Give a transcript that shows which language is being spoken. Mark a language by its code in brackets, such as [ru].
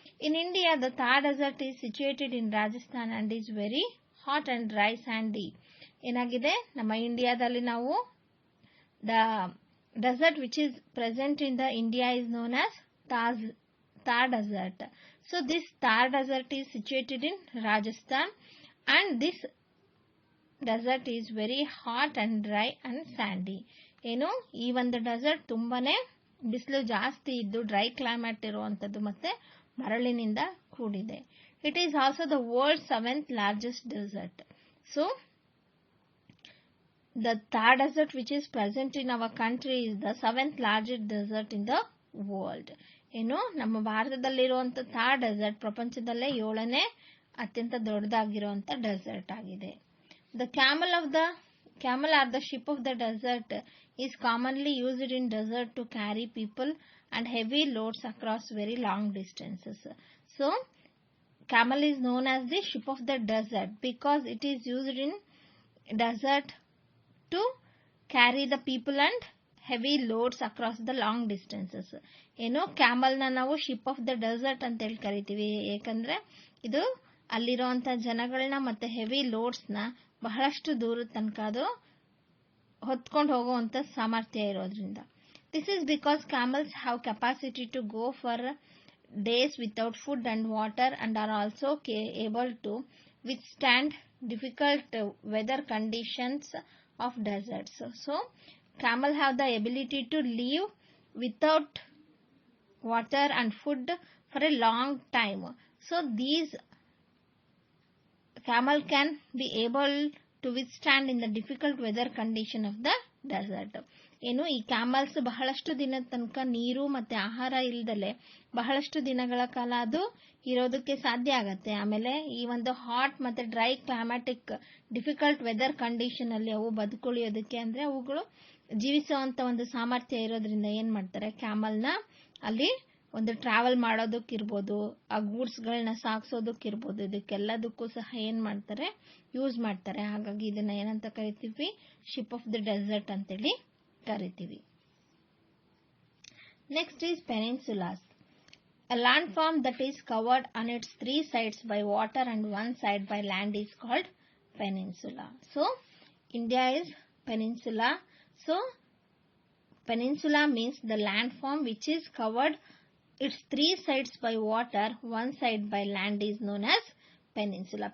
[en] In India the Thar desert is situated in Rajasthan and is very hot and dry sandy. [kn] ಏನಾಗಿದೆ, ನಮ್ಮ ಇಂಡಿಯಾದಲ್ಲಿ ನಾವು [en] The desert which is present in the India is known as Thar desert. So this Thar desert is situated in Rajasthan and this desert is very hot and dry and sandy. [kn] ಈ ಒಂದು dessert ತುಂಬಾನೇ ಬಿಸಿಲು ಜಾಸ್ತಿ ಇದ್ದು dry climate ಇರುವಂತದ್ದು ಮತ್ತೆ ಮರಳಿನಿಂದ ಕೂಡಿದೆ. [en] It is also the world's 7th largest desert. So the Thar desert which is present in our country is the 7th largest desert in the world. [kn] ನಮ್ಮ ಭಾರತದಲ್ಲಿರುವಂಥ ಥಾರ್ ಡೆಸರ್ಟ್ ಪ್ರಪಂಚದಲ್ಲೇ 7ನೇ ಅತ್ಯಂತ ದೊಡ್ಡದಾಗಿರುವಂಥ ಡೆಸರ್ಟ್ ಆಗಿದೆ. [en] The camel or the ship of the desert is commonly used in desert to carry people and heavy loads across very long distances. So camel is known as the ship of the desert because it is used in desert to carry the people and heavy loads across the long distances. [kn] ಕ್ಯಾಮಲ್ನ ನಾವು ship of the dessert ಅಂತ ಹೇಳಿ ಕರಿತೀವಿ, ಏಕೆಂದರೆ ಇದು ಅಲ್ಲಿರುವಂಥ ಜನಗಳನ್ನ ಮತ್ತೆ heavy ಲೋಡ್ಸ್ನ ಬಹಳಷ್ಟು ದೂರದ ತನಕ ಅದು ಹೊತ್ಕೊಂಡು ಹೋಗುವಂಥ ಸಾಮರ್ಥ್ಯ ಇರೋದ್ರಿಂದ. [en] This is because camels have capacity to go for days without food and water and are also able to withstand difficult weather conditions of deserts. So camel have the ability to live without water and food for a long time. So these camel can be able to withstand in the difficult weather condition of the desert. [kn] ಏನು ಈ camels ಬಹಳಷ್ಟು ದಿನದ ತನಕ ನೀರು ಮತ್ತೆ ಆಹಾರ ಇಲ್ದಲೆ ಬಹಳಷ್ಟು ದಿನಗಳ ಕಾಲ ಅದು ಇರೋದಕ್ಕೆ ಸಾಧ್ಯ ಆಗತ್ತೆ. ಆಮೇಲೆ ಈ ಒಂದು ಹಾಟ್ ಮತ್ತೆ dry climatic difficult weather condition ಅಲ್ಲಿ ಅವು ಬದುಕುಳಿಯೋದಕ್ಕೆ ಅಂದ್ರೆ ಅವುಗಳು ಜೀವಿಸುವಂತ ಒಂದು ಸಾಮರ್ಥ್ಯ ಇರೋದ್ರಿಂದ ಏನ್ ಮಾಡ್ತಾರೆ, ಕ್ಯಾಮಲ್ನ ಅಲ್ಲಿ ಒಂದು ಟ್ರಾವೆಲ್ ಮಾಡೋದಕ್ಕಿರ್ಬೋದು, ಆ ಗೂಡ್ಸ್ಗಳನ್ನ ಸಾಗಿಸೋದಕ್ಕಿರ್ಬೋದು, ಇದಕ್ಕೆಲ್ಲದಕ್ಕೂ ಸಹ ಏನ್ ಮಾಡ್ತಾರೆ, ಯೂಸ್ ಮಾಡ್ತಾರೆ. ಹಾಗಾಗಿ ಇದನ್ನ ಏನಂತ ಕರಿತೀವಿ, ಶಿಪ್ ಆಫ್ ದ ಡೆಸರ್ಟ್ ಅಂತೇಳಿ ಕರಿತೀವಿ. [en] Next is peninsulas. A landform that is covered on its 3 sides by water and 1 side by land is called peninsula. So India is peninsula. So peninsula means the landform which is covered its 3 sides by water, 1 side by land is known as peninsula.